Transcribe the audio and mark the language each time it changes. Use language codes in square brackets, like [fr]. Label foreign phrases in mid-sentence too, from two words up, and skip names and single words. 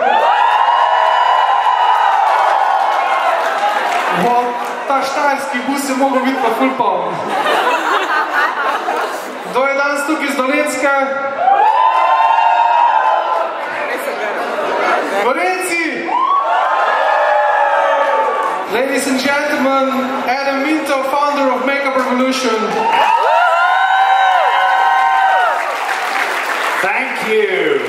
[sl] Ta štajerski bus je mogel biti pa ful poln. Kdo je danes tukaj iz Dolenjske? Gorenci! [en] Ladies and gentlemen, Adam Minto, founder of Makeup Revolution. Thank you.